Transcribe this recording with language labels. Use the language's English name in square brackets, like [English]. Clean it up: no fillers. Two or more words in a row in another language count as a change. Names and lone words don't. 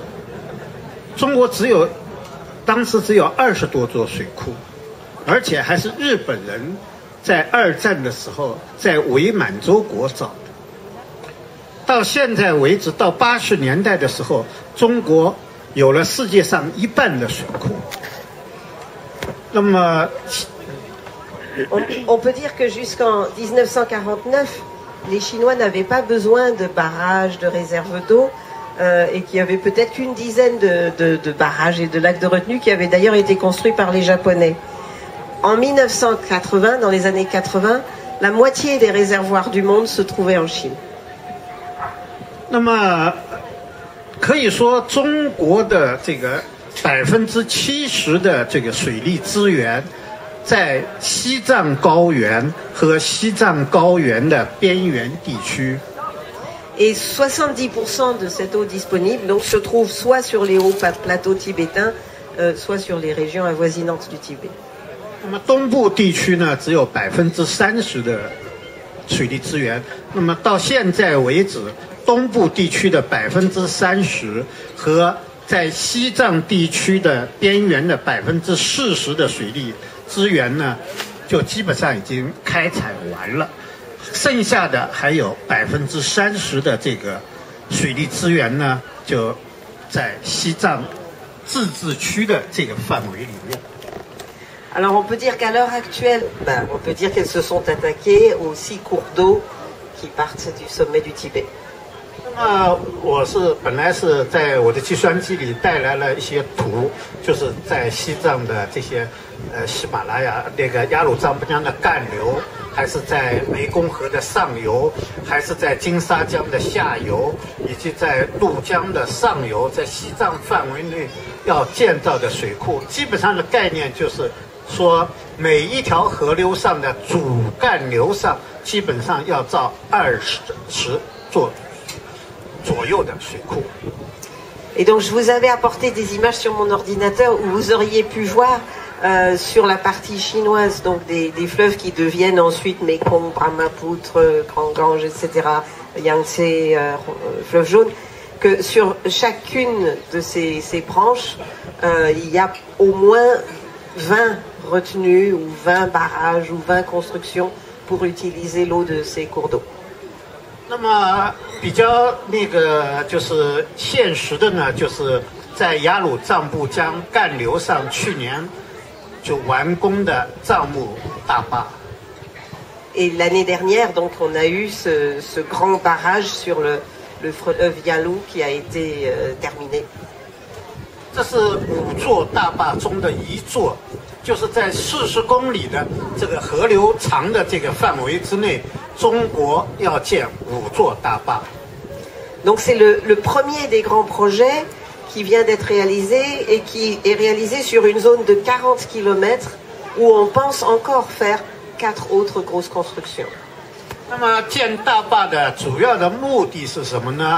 [Chinese] 中国当时只有20多座水库，而且还是日本人在2战的时候在伪满洲国造的。到现在为止，到80年代的时候，中国有了世界上1半的水库。那么。 [French] On peut dire que jusqu'en 1949, les Chinois n'avaient pas besoin de barrages, de réserves d'eau, et qu'il y avait peut-être qu'une dizaine de barrages et de lacs de retenue qui avaient d'ailleurs été construits par les Japonais. En 1980, dans les années 80, la moitié des réservoirs du monde se trouvaient en Chine. [Chinese] 那么可以说，中国的这个70%的这个水利资源。在西藏高原和西藏高原的边缘地区。 [French] Et 70% de cette eau disponible donc, se trouve soit sur les hauts plateaux tibétains, soit sur les régions avoisinantes du Tibet. [Chinese] 那么东部地区呢，只有30%的水利资源。那么到现在为止，东部地区的30%和在西藏地区的边缘的40%的水利资源呢，就基本上已经开采完了，剩下的还有30%的这个水利资源呢，就在西藏自治区的这个范围里面。 [French] Alors on peut dire qu'à l'heure actuelle, on peut dire qu'elles se sont attaquées aux 6 cours d'eau qui partent du sommet du Tibet. [Chinese] 那么我本来是在我的计算机里带来了一些图，就是在西藏的这些喜马拉雅那个雅鲁藏布江的干流，还是在湄公河的上游，还是在金沙江的下游，以及在怒江的上游，在西藏范围内要建造的水库，基本上的概念就是说，每一条河流上的主干流上，基本上要造20座左右的水库。 [French] Et donc je vous avais apporté des images sur mon ordinateur où vous auriez pu voir sur la partie chinoise donc des fleuves qui deviennent ensuite Mekong, Brahmapoutre, Grand Gange, etc., Yangtze, fleuve jaune, que sur chacune de ces branches, il y a au moins 20 retenues ou 20 barrages ou 20 constructions pour utiliser l'eau de ces cours d'eau. [Chinese] 那么比较那个就是现实的呢，就是在雅鲁藏布江干流上去年就完工的藏木大坝。 [French] Et l'année dernière, donc, on a eu ce grand barrage sur le fleuve Yalu qui a été terminé. [Chinese] 这是5座大坝中的一座，就是在40公里的这个河流长的这个范围之内，中国要建5座大坝。 [French] Donc c'est le premier des grands projets qui vient d'être réalisé et qui est réalisé sur une zone de 40 km où on pense encore faire 4 autres grosses constructions. [Chinese] 那么建大坝的主要的目的是什么呢？